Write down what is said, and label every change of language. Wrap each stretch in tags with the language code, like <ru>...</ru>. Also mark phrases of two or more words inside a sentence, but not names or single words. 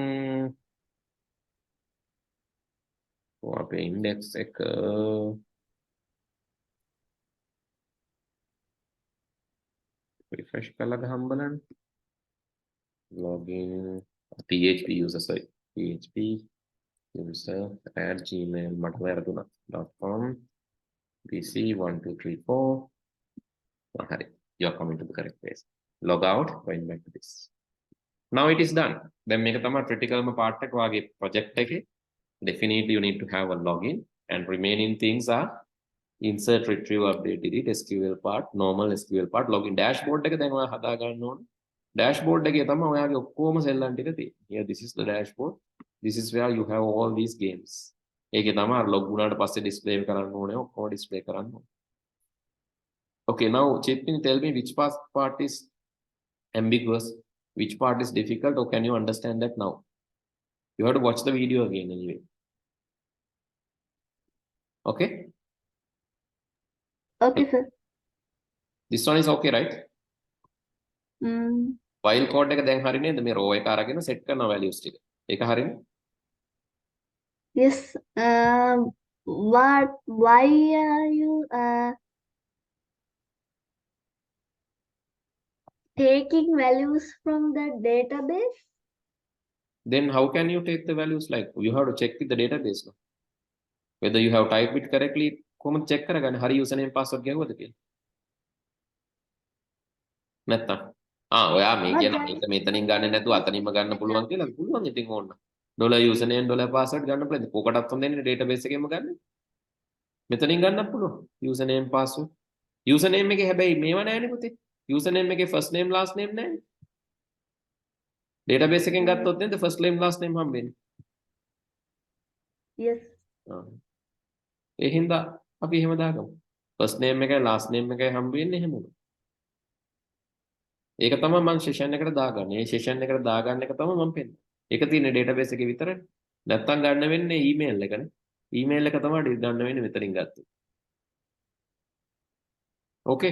<si>අපේ index එක refresh කරලා ගහමු බලන්න</si> <en>login PHP user sorry PHP user at gmail</en> <si>මට වැරදුනා.</si> <en>com bc1234 හරි you are coming to the correct place log out going back to this now it is done then</en> <si>මේක තමයි</si> <en>critical part</en> <si>එක වාගේ</si> <en>project එකේ definitely you need to have a login and remaining things are insert retrieve update delete SQL part normal SQL part login dashboard</en> <si>එක දැන් ඔයා හදා ගන්න ඕනේ dashboard එකේ තමයි ඔයාගේ ඔක්කොම සෙල්ලම් ටික තියෙන්නේ</si> <en>here this is the dashboard this is where you have all these games</en> <si>ඒකේ තමයි log වුණාට පස්සේ display කරන්න ඕනේ ඔක්කොම display කරන්න ඕනේ</si> <en>okay now Chetni tell me which part is ambiguous which part is difficult or can you understand that now You have to watch the video again anyway. Okay? Okay, sir. This one is okay, right? Mm, While code</en> <si>එක දැන් හරි නේද? මේ row එක අරගෙන set කරන values ටික. ඒක හරිනේ?</si> <en>yes. Why are you taking values from the database? Then how can you take the values? Like you have to check with the database no? Whether you have typed it correctly.</en> <si>කොහොමද check කරගන්නේ? හරි</si> <en>username password</en> <si>ගැහුවද කියලා? නැත්තම් ඔයා මේ කියන මේක මෙතනින් ගන්න නැතුව අතනින්ම ගන්න පුළුවන් කියලා පුළුවන් ඉතින් ඕන්න.</si> <en>$username $password</en> <si>ගන්න පුළුවන්. කොකටත් හොඳන්නේ database එකෙන්ම ගන්න. මෙතනින් ගන්නත් පුළුවන්.</si> <en>username password.</en> <si>username එකේ හැබැයි මේව නෑනේ පුතේ. username එකේ</si> <en>first name last name</en> <si>නෑනේ. database එකෙන් ගත්තොත් නේද</si> <en>first name last name</en> <si>හම්බෙන්නේ.</si> <en>Yes.</en> <si>ඒ හින්දා අපි එහෙම දාගමු.</si> <en>first name</en> <si>එකයි</si> <en>last name</en> <si>එකයි හම්බ වෙන්නේ එහෙම උනා. ඒක තමයි මම session එකට දාගන්නේ. මේ session එකට දාගන්න එක තමයි මම පෙන්නන්නේ. ඒක තියෙන database එකේ විතරනේ. නැත්තම් ගන්න වෙන්නේ email එකනේ. email එක තමයි ගන්න වෙන්නේ මෙතනින් ගත්තොත්.</si> <en>Okay.</en>